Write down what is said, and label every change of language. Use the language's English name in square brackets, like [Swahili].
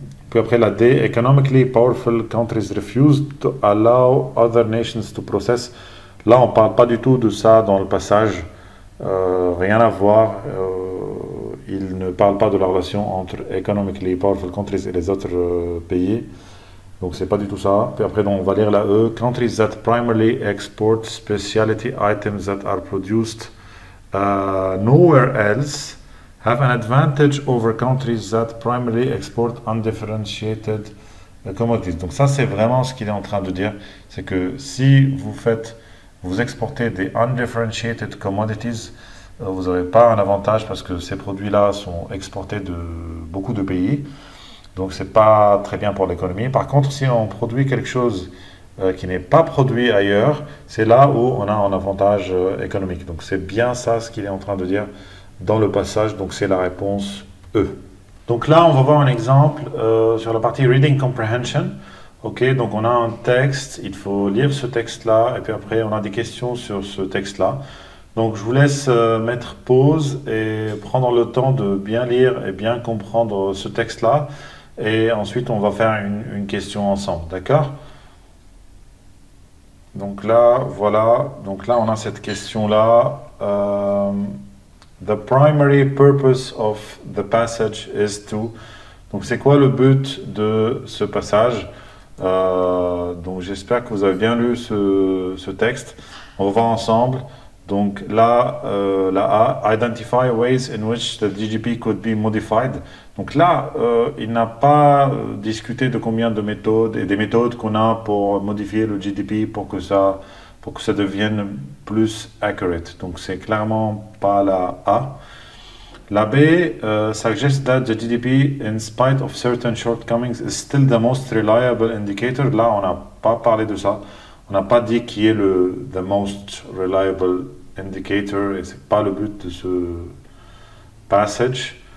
[French] Puis après la D, [English] economically powerful countries refuse to allow other nations to process. [French] Là, on ne parle pas du tout de ça dans le passage. Rien à voir. Il ne parle pas de la relation entre [English] economically powerful countries [French] et les autres pays. Donc c'est pas du tout ça. Puis après, on va lire la E. [English] Countries that primarily export specialty items that are produced nowhere else have an advantage over countries that primarily export undifferentiated commodities. [French] Donc ça, c'est vraiment ce qu'il est en train de dire. C'est que si vous exportez des [English] undifferentiated commodities, [French] vous n'aurez pas un avantage parce que ces produits-là sont exportés de beaucoup de pays. Donc, ce n'est pas très bien pour l'économie. Par contre, si on produit quelque chose qui n'est pas produit ailleurs, c'est là où on a un avantage économique. Donc, c'est bien ça ce qu'il est en train de dire dans le passage. Donc, c'est la réponse E. Donc là, on va voir un exemple sur la partie Reading Comprehension. Ok, donc on a un texte, il faut lire ce texte-là, et puis après, on a des questions sur ce texte-là. Donc, je vous laisse mettre pause et prendre le temps de bien lire et bien comprendre ce texte-là. Et ensuite, on va faire une question ensemble, d'accord? Donc là, voilà. Donc là, on a cette question-là. [English] The primary purpose of the passage is to... [French] Donc, c'est quoi le but de ce passage? Donc, j'espère que vous avez bien lu ce texte. On va voir ensemble. Donc là, la A, [English] identify ways in which the GDP could be modified. [French] Donc là, il n'a pas discuté de combien de méthodes et des méthodes qu'on a pour modifier le GDP pour que ça devienne plus accurate. Donc c'est clairement pas la A. La B, [English] suggests that the GDP, in spite of certain shortcomings, is still the most reliable indicator. [French] Là, on n'a pas parlé de ça. On n'a pas dit qui est [English] the most reliable [French] indicator et c'est pas le but de ce passage.